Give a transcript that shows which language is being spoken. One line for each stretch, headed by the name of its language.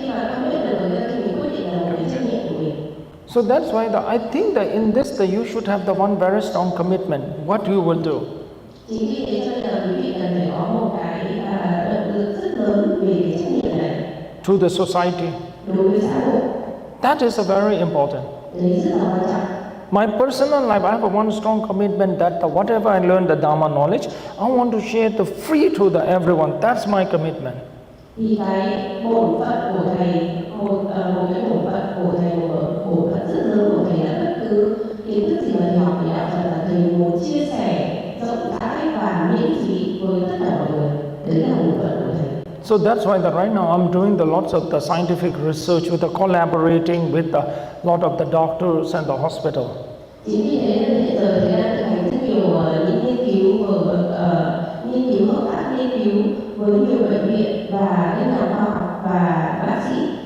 Vietnamese: Khi mà con biết được người ta thì mình quyết định là một cái trách nhiệm của mình.
English: So that's why I think that in this you should have the one very strong commitment. What you will do.
Vietnamese: Chính vì thế cho nên là quý vị cần phải có một cái động lực rất lớn về cái trách nhiệm này.
English: To the society.
Vietnamese: Đối với xã hội.
English: That is a very important.
Vietnamese: Đấy rất là quan trọng.
English: My personal life, I have a one strong commitment that whatever I learn the Dharma knowledge, I want to share the free to the everyone. That's my commitment.
Vietnamese: Thì cái bổn phận của thầy, một cái bổn phận của thầy, một bổn phận rất lớn của thầy là bất cứ kiến thức gì mà thầy học về đạo Phật là thầy muốn chia sẻ rộng rãi và miễn phí với tất cả mọi người. Đấy là bổn phận của thầy.
English: So that's why that right now I'm doing lots of the scientific research with the collaborating with a lot of the doctors and the hospital.
Vietnamese: Chính vì thế nên hiện giờ thầy đang thực hành rất nhiều những nghiên cứu hợp tác nghiên cứu với nhiều bệnh viện và các nhà khoa học và bác sĩ.